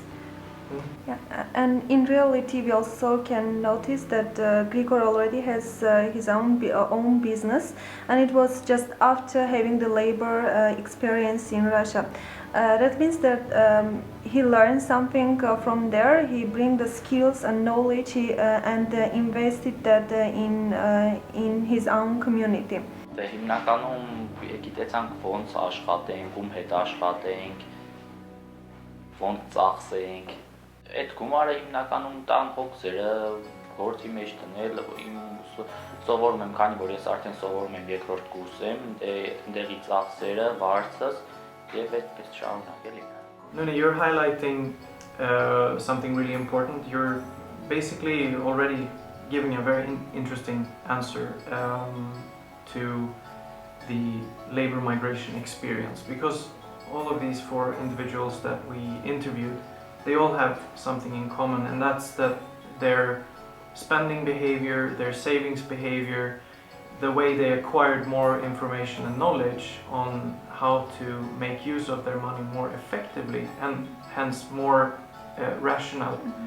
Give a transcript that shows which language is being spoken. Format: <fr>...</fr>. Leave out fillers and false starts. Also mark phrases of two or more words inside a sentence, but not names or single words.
<en>Yeah, and in reality we also can notice that Grigor already has his own business, and it was just after having the labor experience in Russia. That means that he learned something from there. He brings the skills and knowledge and invested that in his own community.</en> <hy>Հիմնականում գիտեցանք ոնց աշխատենք, ում հետ աշխատենք, ոնց ծախսենք։ Այդ գումարը հիմնականում տան փոքսերը գործի մեջ դնել, իմ սովորում եմ, քանի որ ես արդեն սովորում եմ 2-րդ կուրսեմ, այնտեղի ծախսերը, վարձս եւ այդպես շարունակել եմ։</hy> <en>Nune, you're highlighting something really important. You're basically already giving a very interesting answer to the labor migration experience, because all of these 4 individuals that we interviewed, they all have something in common, and that's that their spending behavior, their savings behavior, the way they acquired more information and knowledge on how to make use of their money more effectively and hence more rational.</en>